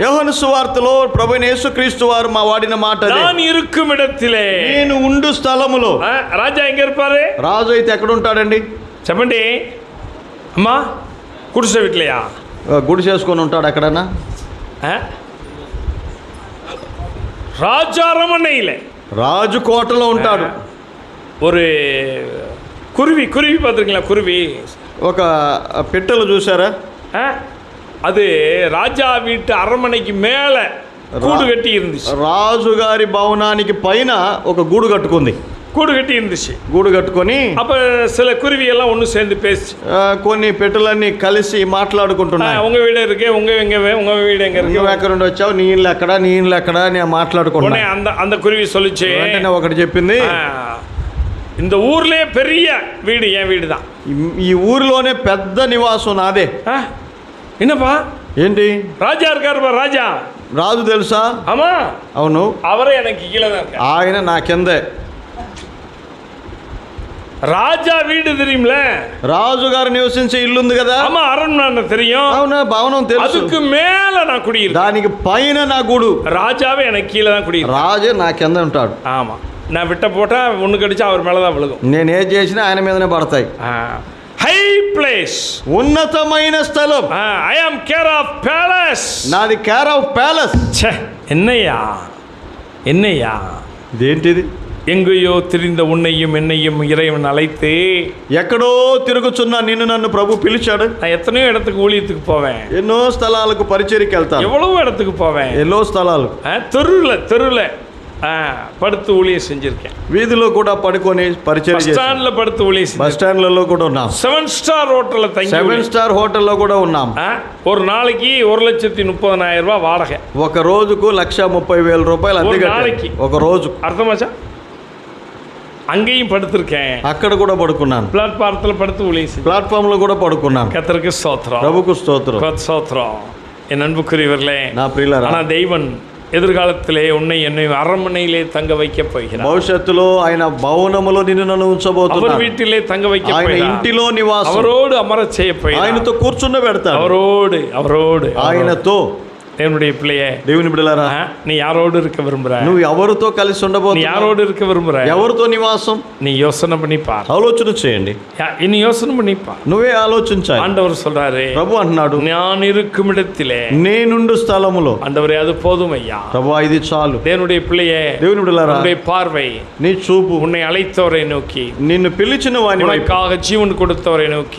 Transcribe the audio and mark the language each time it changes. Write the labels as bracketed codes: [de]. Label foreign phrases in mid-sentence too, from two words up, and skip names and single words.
[te] యోహాను సువార్తలో ప్రభువైన యేసుక్రీస్తు వారు మా వాడిన మాట అదే. [ta] நான் இருக்கும் இடத்திலே, [te] నేను ఉండు స్థలములో. [ta] రాజా எங்க இருப்பாரு? [te] రాజు అయితే ఎక్కడ ఉంటాడండి? చెప్పండి అమ్మా. [ta] குடிசை வீட்லையா? [te] గుడి చేసుకొని ఉంటాడు ఎక్కడన్నా? [ta] ராஜா அரண்மனையில், [te] రాజు కోటలో ఉంటాడు. [ta] ஒரு குருவி பார்த்துருக்கீங்களா? குருவி [te] ఒక పిట్టలు చూసారా? [ta] அது ராஜா வீட்டு அரண்மனைக்கு மேலே கூடு கட்டி இருந்துச்சு. [te] రాజుగారి భవనానికి పైన ఒక గూడు కట్టుకుంది. [ta] கூடு கட்டி இருந்துச்சு. [te] గూడు కట్టుకొని [ta] அப்போ சில குருவி எல்லாம் ஒன்று சேர்ந்து பேசி, [te] కొన్ని పెట్టెలన్నీ కలిసి మాట్లాడుకుంటున్నాయి. [ta] உங்க வீடு இருக்கு, ఉங்க வீடு எங்க இருக்கு, [te] నువ్వు ఎక్కడ నుండి వచ్చావు, నీ ఇల్లు ఎక్కడ, నీ ఇల్లు ఎక్కడ అని మాట్లాడుకుంటున్నాయి. [ta] அந்த குருவி சொல்லிச்சு, [te] వెంటనే ఒకటి చెప్పింది, [ta] இந்த ஊர்லயே பெரிய வீடு என் வீடு தான், [te] ఈ ఊరిలోనే పెద్ద నివాసం నాదే. [ta] என்னப்பா? [te] ఏంటి? [ta] ராஜா இருக்காரு, ராஜா. [te] రాజు తెలుసా? [ta] ஆமா. [te] అవును. [ta] அவரே எனக்கு கீழே தான் இருக்காரு. [te] ఆయన నా కిందే. [ta] ராஜா வீடு தெரியும்ல? [te] రాజుగారు నివసించే ఇల్లు ఉంది కదా? [ta] ஆமா, அரண்மனை தெரியும். [te] అవునా, భవనం తెలుసు. [ta] அதுக்கு மேல நான் குடியிருக்கேன். [te] దానికి పైన నా గూడు. [ta] ராஜாவே எனக்கு கீழே தான் குடியிருக்கேன். [te] రాజే నా కింద ఉంటాడు. [ta] ஆமா, நான் விட்ட போட்டா ஒன்று கடிச்சா அவர் மேலே தான் விழுகும். [te] నేను ఏం చేసినా ఆయన మీదనే పడతాయి. [en] high place, [te] ఉన్నతమైన స్థలం. [en] I am care of palace. [te] నాది [en] care of palace. [ta] என்னையா [te] ఇదేంటిది? [ta] எங்கேயோ திரிந்த உன்னையும் என்னையும் இறைவன் அழைத்து, [te] ఎక్కడో తిరుగుచున్న నిన్ను నన్ను ప్రభు పిలిచాడు. [ta] நான் எத்தனையோ இடத்துக்கு ஊழியத்துக்கு போவேன், [te] ఎన్నో స్థలాలకు పరిచర్యకి వెళ్తాను, [ta] எவ்வளவோ இடத்துக்கு போவேன், [te] ఎన్నో స్థలాలు, [ta] தெருவில் படுத்து ஊழியம் செஞ்சிருக்கேன். [te] వీధిలో కూడా పడుకొని పరిచర్య చేశాను. [ta] ஸ்டாண்ட்ல படுத்து ஊழியம், [te] బస్ స్టాండ్లలో కూడా ఉన్నాం. 7 స్టార్ హోటల్లో తగ్గి, 7 స్టార్ హోటల్లో కూడా ఉన్నాం. [ta] ஒரு நாளைக்கு 1,30,000 ரூபாய் வாடகை. [te] ఒక రోజుకు 1,30,000 రూపాయలు అద్దె కట్టాలి. ఒక రోజు. [ta] అర్థమాచా? அங்கேயும் படுத்திருக்கேன், [te] అక్కడ కూడా పడుకున్నాను. [ta] பிளாட்பாரத்தில் படுத்து ஊழியம், [te] ప్లాట్ఫామ్ లో కూడా పడుకున్నాను. [ta] கர்த்தருக்கு ஸ்தோத்திரம், [te] ప్రభుకు స్తోత్రం. [ta] ஸ்தோத்திரம். என் அன்புக்குரியவர்களே, [te] నా ప్రియులారా, [ta] ஆனா தெய்வன் எதிர்காலத்திலே உன்னை என்னை அரண்மனையிலே தங்க வைக்க போகிறார். [te] భవిష్యత్తులో ఆయన భవనములో నిన్ను నన్ను ఉంచబోతున్నాడు. [ta] அவர் வீட்டிலே தங்க வைக்க [te] ఆయన [ta] போகிறார். [te] ఇంటిలో నివాసం, [ta] அவரோடு అమర செய்ய போகிறார். [te] ఆయనతో కూర్చుండబెడతాడు. [ta] அவரோடு [te] ఆయనతో. [ta] தேவனுடைய பிள்ளையே, [te] దేవుని బిడ్డలారా, [ta] நீ யாரோடு இருக்க விரும்புற? [te] నువ్వు ఎవరితో కలిసి [ta] நீ [te] ఉండబోతున్నావు? [ta] யாரோடு இருக்க விரும்புற? [te] ఎవరితో నివాసం? [ta] நீ யோசனை பண்ணி பார், [te] ఆలోచన చేయండి. [ta] இனி யோசனை பண்ணி பார். [te] నువ్వే ఆలోచించాలి. [ta] ஆண்டவர் சொல்றாரு, [te] ప్రభు అంటున్నాడు, [ta] நான் இருக்கும் இடத்திலே, [te] నేనుండు స్థలములో. [ta] ஆண்டவரே அது போதும் ஐயா. [te] ప్రభు ఇది చాలు. [ta] தேவனுடைய பிள்ளையே, [te] దేవుని బిడ్డలారా, [ta] உன்னுடைய பார்வை, [te] నీ చూపు [ta] உன்னை அழைத்தவரை நோக்கி, [te] నిన్ను పిలిచిన వాని వైపు, [ta] உனக்காக ஜீவன் கொடுத்தவரை நோக்கி,